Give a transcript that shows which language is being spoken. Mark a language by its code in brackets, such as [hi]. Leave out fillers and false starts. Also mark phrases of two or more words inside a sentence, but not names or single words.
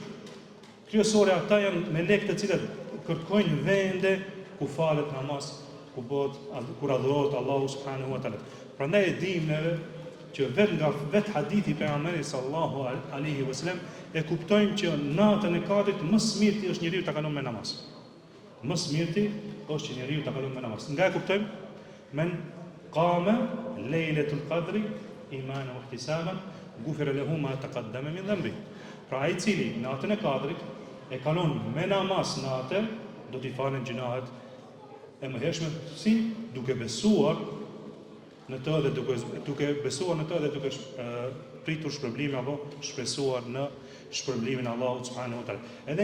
[sq] Kryesore ata janë melekë të cilët kërkojnë vende ku falet namaz, kur adhurohet Allahu [ar] سبحانه وتعالى. [sq] Prandaj e dimë neve që vetë hadithi pejgamberit [ar] صلى الله عليه وسلم [sq] e kuptojmë që natën e Kadrit më smirti është njeriu ta kalon me namaz. Më smirti është që njeriu ta kalon me namaz. Nga e kuptojmë? [ar] من قام ليلة القدر إيمانا واحتسابا غفر له ما تقدم من ذنبه. [sq] Pra ai cili natën e Kadrit e kalon me namaz natën, do t'i falen gjunahet e mëhershme, si duke besuar në të dhe duke besuar në të dhe duke pritur shpërblime apo shpresuar në shpërblimin e Allahut [ar] سبحانه وتعالى.